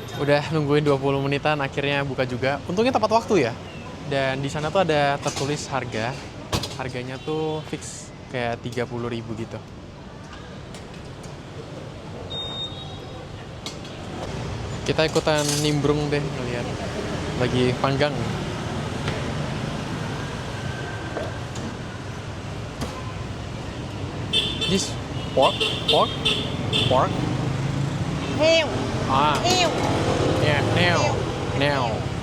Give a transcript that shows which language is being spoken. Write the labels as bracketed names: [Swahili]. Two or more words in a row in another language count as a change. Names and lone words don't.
[Indonesian] Udah nungguin 20 menitan, akhirnya buka juga. Untungnya tepat waktu ya. Dan di sana tuh ada tertulis harga. Harganya tuh fix kayak 30.000 gitu. Kita ikutan nimbrung deh ngeliat. Lagi panggang. [English] This pork. [Vietnamese] Heo. Ah, Heo. [English] yeah, now.